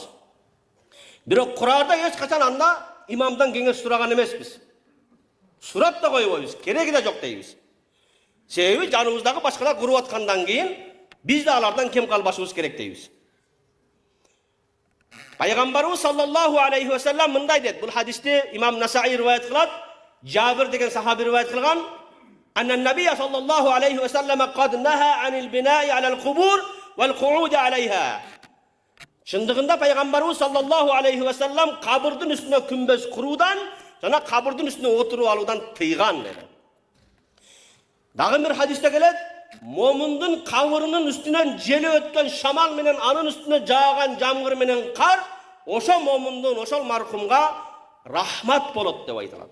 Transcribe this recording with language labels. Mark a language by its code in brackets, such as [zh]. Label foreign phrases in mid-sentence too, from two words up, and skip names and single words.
[ky] Бирок Кур'анда эч качан анда имамдан кеңеш сураган эмеспиз. Сурап да койбойбуз, кереги да жок дейбиз. Себеби жаныбыздагы башкалар куруп аткандан кийин биз да алардан кем калбашыбыз керек дейбиз. Пайгамбарыбыз [ar] صلى الله عليه وسلم [ky] мындай дейт. Бул хадисти имам Насаи риваят кылат. Жабир деген сахаби риваят кылган. [ar] أن النبي صلى الله عليه وسلم قد نهى عن البناء على القبور والقعود عليها. [ky] Шындыгында пайгамбарыбыз [ar] صلى الله عليه وسلم [ky] кабырдын үстүнө күмбөз куруудан жана кабырдын үстүнө отуруп алуудан тыйган деди. Дагы бир хадисте келет. Момундун кабырынын үстүнөн желе өткөн шамал менен анын үстүнө жааган жамгыр менен кар ошо момундун, ошол мархумга рахмат болот деп айтылат.